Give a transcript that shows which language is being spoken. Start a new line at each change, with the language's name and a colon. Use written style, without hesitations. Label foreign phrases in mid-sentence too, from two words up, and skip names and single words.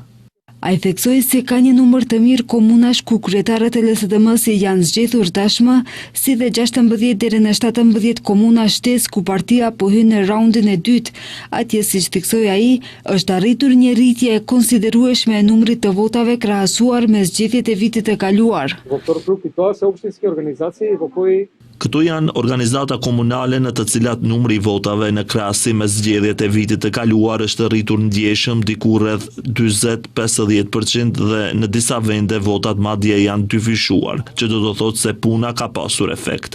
Albanian: A i theksoi se ka një numër të mirë komunash ku kryetarët e LSDM-s janë zgjedhur tashmë, si dhe 16 deri në 17 komuna shtesë ku partia po hyn në raundin e dytë. Atje, siç theksoi ai, është arritur një rritje e konsiderueshme e numrit të votave krahasuar me zgjedhjet e vitit të kaluar.
Macedonian: Во втор круг и тоа се општински организации во кои
Albanian: Këto janë organizata komunale në të cilat numri i votave në krahasim me zgjedhjet e vitit të kaluar është rritur ndjeshëm diku rreth 40-50% dhe në disa vende votat madje janë dyfishuar, që do të thotë se puna ka pasur efekt.